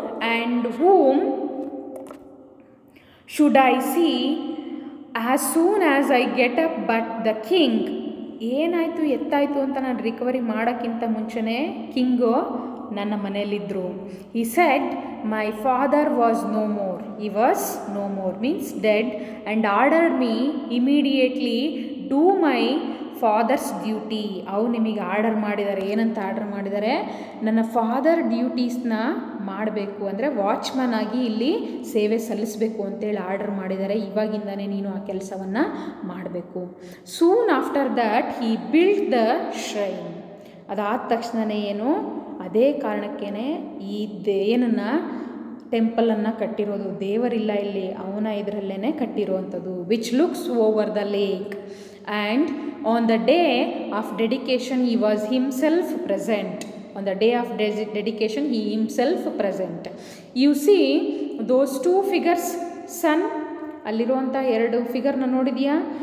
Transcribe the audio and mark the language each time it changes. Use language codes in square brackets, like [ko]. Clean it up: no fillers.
[en] And whom should I see as soon as I get up but the king. [kn] ಏನಾಯಿತು ಎತ್ತಾಯಿತು ಅಂತ ನಾನು recovery ಮಾಡೋಕ್ಕಿಂತ ಮುಂಚೆನೇ ಕಿಂಗು ನನ್ನ ಮನೆಯಲ್ಲಿದ್ದರು. [en] He said my father was no more. He was no more means dead, and ordered me immediately do my father's duty. [kn] ಅವು ನಿಮಗೆ order ಮಾಡಿದ್ದಾರೆ. ಏನಂತ ಆರ್ಡರ್ ಮಾಡಿದ್ದಾರೆ, ನನ್ನ ಫಾದರ್ ಡ್ಯೂಟೀಸ್ನ ಮಾಡಬೇಕು, ಅಂದರೆ ವಾಚ್ಮನ್ ಆಗಿ ಇಲ್ಲಿ ಸೇವೆ ಸಲ್ಲಿಸಬೇಕು ಅಂತೇಳಿ ಆರ್ಡರ್ ಮಾಡಿದ್ದಾರೆ. ಇವಾಗಿಂದನೇ ನೀನು ಆ ಕೆಲಸವನ್ನು ಮಾಡಬೇಕು. [en] Soon after that he built the shrine. [kn] ಅದಾದ ತಕ್ಷಣವೇ ಏನು, ಅದೇ ಕಾರಣಕ್ಕೇ ಈ ಏನನ್ನು ಟೆಂಪಲನ್ನು ಕಟ್ಟಿರೋದು. ದೇವರಿಲ್ಲ ಇಲ್ಲಿ, ಅವನ ಇದರಲ್ಲೇ ಕಟ್ಟಿರುವಂಥದ್ದು. [en] Which looks over the lake. And on the day of dedication he was himself present. On the day of dedication he himself present. You see those two figures, sun, [kn] ಅಲ್ಲಿರುವಂಥ ಎರಡು ಫಿಗರ್ನ ನೋಡಿದೆಯಾ?